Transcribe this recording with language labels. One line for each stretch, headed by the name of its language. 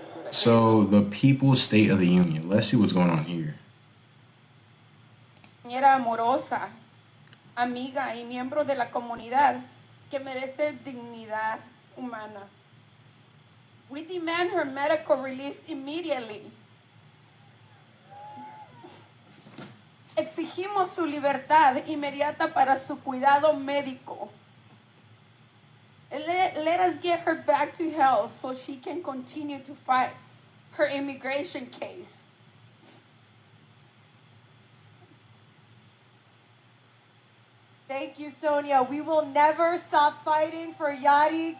English: So the People's State of the Union. Let's see what's going on here.
Spanish: Compañera amorosa, amiga y miembro de la comunidad que merece dignidad humana.
English: We demand her medical release immediately.
Spanish: Exigimos su libertad inmediata para su cuidado médico.
English: Let us get her back to health so she can continue to fight her immigration case. Thank you, Sonia. We will never stop fighting for Yadi.